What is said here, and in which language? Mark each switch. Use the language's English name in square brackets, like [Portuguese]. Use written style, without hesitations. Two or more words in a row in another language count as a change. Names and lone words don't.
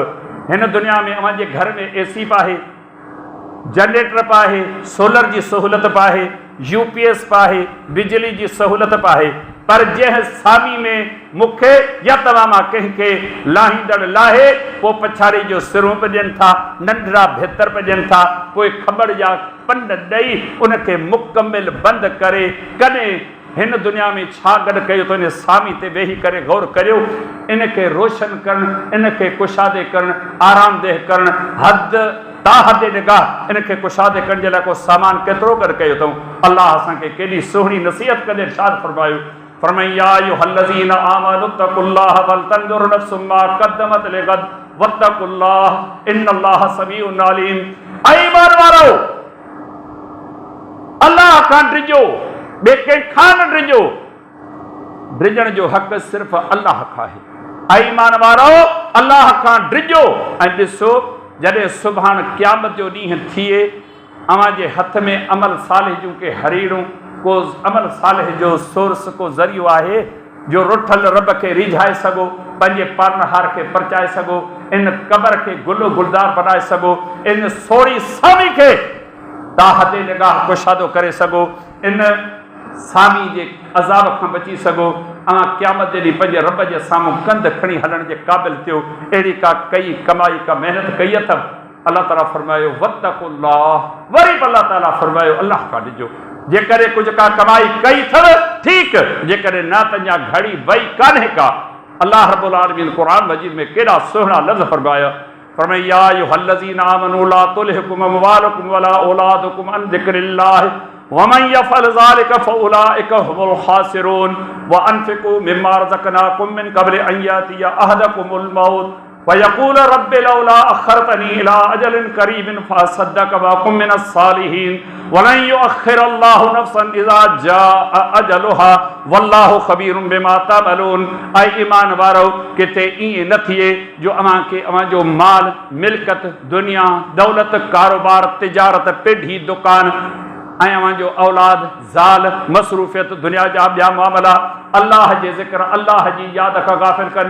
[Sindhi] हिन दुनिया में अव्हांजे घर में AC पाहे, जनरेटर पाहे, सोलर जी सहूलियत पाहे, UPS पाहे, बिजली जी सहूलियत पाहे, पर जंहिं सामी में मूंखे या तव्हां मां कंहिंखे लाहींदड़ लाहे पोइ पछाड़ी जो सिरूं पॼनि था, नंढड़ा भितर पॼनि था, पोइ ख़बर जा पंड ॾेई उनखे मुकमिल बंदि करे कॾहिं हिन दुनिया में छा गॾु कयो त इन सामी ते वेही करे गौर करियो। इनखे रोशन करणु, इनखे कुशादे करणु, आरामदेह करणु, हद ताहद निगाह इनखे कुशादे करण जे लाइ को सामान केतिरो गॾु कयो अथऊं। الله اسان کي ڪيڏي سهڻي نصيحت ڪندي ارشاد فرمايو، فرمايا [Arabic] أيها الذين آمنوا اتقوا الله ولتنظر نفس ما قدمت لغد واتقوا الله إن الله سميع عليم. [Sindhi] ऐ ईमान वारो अल्लाह खां डिॼो, ॿिए कंहिंखां न डिॼो। डिॼण जो हक़ सिर्फ़ अल्लाह खां आहे। ऐ ईमान वारो अल्लाह खां डिॼो ऐं ॾिसो जॾहिं सुभाणे क़यामत जो ॾींहुं थिए अव्हांजे हथ में अमल सालिह जूं के हरीड़ूं, को अमल सालिह जो सोर्स, को ज़रियो आहे जो रुठल रब खे रिझाए सघो, पंहिंजे पालनहार खे परचाए सघो, इन क़बर खे गुलो गुलदार बनाए सघो, इन सोड़ी सामी खे ताहदे निगाह कुशादो करे सघो, इन सामी जे अज़ाब खां बची सघो। अव्हां क़यामत जे ॾींहुं पंहिंजे रब जे साम्हूं कंध खणी हलण जे क़ाबिल थियो। अहिड़ी का कई कमाई का मेहनत कई अथव। अल्लाह ताला फरमायो वत्तक़ुल्लाह, वरी बि अल्लाह ताला फरमायो अल्लाह खां ॾिजो। जेकॾहिं कुझु का कमाई कई अथव ठीकु, जेकॾहिं न त अञा घड़ी वई कान्हे का। अल्लाह रब्बुल आलमीन क़ुरान मजीद में केॾा सुहिणा लफ़्ज़ फरमाया, फरमाया [Arabic] أيها الذين آمنوا لا تلهكم أموالكم ولا أولادكم عن ذكر الله ومن يفعل ذلك فأولئك هم الخاسرون وأنفقوا مما رزقناكم من قبل أن يأتي أحدكم الموت فيقول رب لولا أخرتني إلى أجل قريب فأصدق وأكن من الصالحين ولن يؤخر الله نفسا إذا جاء أجلها والله خبير بما تعملون. [Sindhi] ऐं ईमान वारो किथे ईअं न थिए जो अव्हांखे अव्हांजो माल, मिल्कत, दुनिया, दौलत, कारोबार, तिजारत, पिढी, दुकान ऐं अव्हांजो औलाद, ज़ाल, मसरूफ़ियत, दुनिया जा ॿिया मामला अल्लाह जे ज़िक्र, अल्लाह जी यादि खां गाफ़िल कनि।